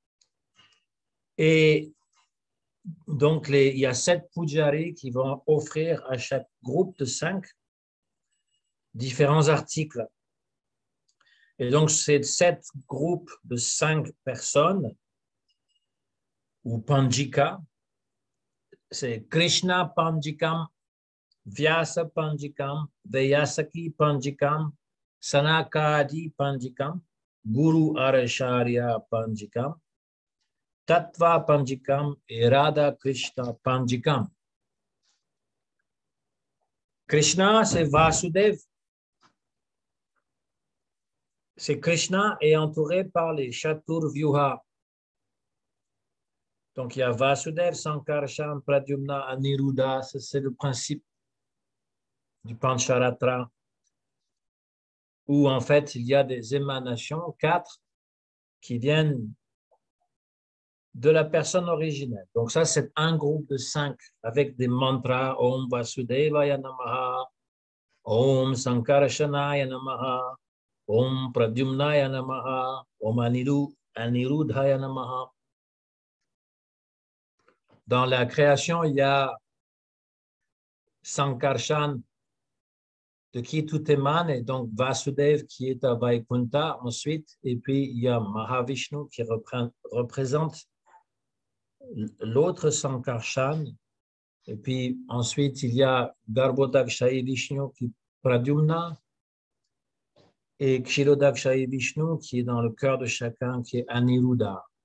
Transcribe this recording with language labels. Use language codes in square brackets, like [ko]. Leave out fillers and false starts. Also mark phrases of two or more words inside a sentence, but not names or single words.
[fr] Et donc, il y a 7 pujaris qui vont offrir à chaque groupe de 5 différents articles. Et donc, ces 7 groupes de 5 personnes, ou Panjika, c'est Krishna Panjikam, Vyasa Panjikam, Vyasaki Panjikam, Sanakadi Panjikam, Guru Aracharya Panjikam, Tattva Panjikam et Radha Krishna Panjikam. Krishna, c'est Vasudev. C'est Krishna est entouré par les Chaturvyuha. Donc, il y a Vasudev, Sankarshan, Pradyumna, Aniruddha. C'est le principe du Pancharatra, où en fait, il y a des émanations, 4, qui viennent de la personne originelle. Donc, ça, c'est un groupe de 5 avec des mantras [sa] ॐ वासुदेवाय नमः ॐ सङ्कर्षणाय नमः ॐ प्रद्युम्नाय नमः ॐ अनिरुद्धाय नमः. [fr] Dans la création, il y a Sankarshan de qui tout émane, et donc Vasudev qui est à Vaikunta ensuite, et puis il y a Mahavishnu qui représente l'autre Sankarshan, et puis ensuite il y a Garbhodakshayi Vishnu qui est Pradyumna, et Kshirodakshayi Vishnu qui est dans le cœur de chacun, qui est Aniruddha.